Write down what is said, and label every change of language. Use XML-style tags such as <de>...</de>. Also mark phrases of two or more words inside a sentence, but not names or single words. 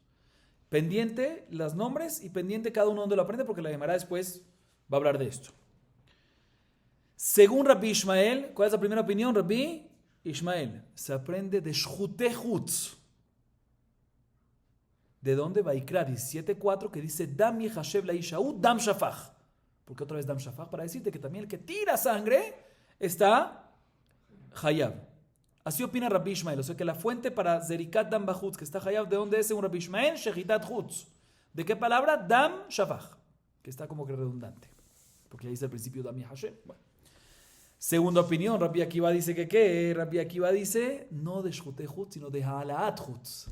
<es>Pendiente los nombres y pendiente cada uno de dónde lo aprende, porque la Gemara después va a hablar de esto. Según Rabbi Ishmael, ¿cuál es la primera opinión? Rabbi Ishmael. Se aprende de</es> <he>shchutei chutz.</he> <es>¿De dónde? Vaikra 17:4, que dice</es> <he>Dam yechashev laishahu dam shafach.</he> <es>¿Por qué otra vez</es> <he>dam shafach?</he> <es>Para decirte que también el que tira sangre está hayab. Así opina Rabbi Ishmael. O sea que la fuente para</es> <he>zerikat dam bachutz,</he> <es>que está hayab, ¿de dónde es según Rabbi Ishmael?</es> <he>Shechitat chutz.</he> <es>¿De qué palabra?</es> <he>Dam shafach.</he> <es>Que está como que redundante. Porque ahí dice al principio</es> <he>Dam yechashev.</he> <es>Bueno. Segunda opinión, Rabbi Akiva dice que ¿qué? Rabbi Akiva dice no de</es> <he>shchutei chutz,</he> <es>sino de</es> <he>halaat chutz.</he>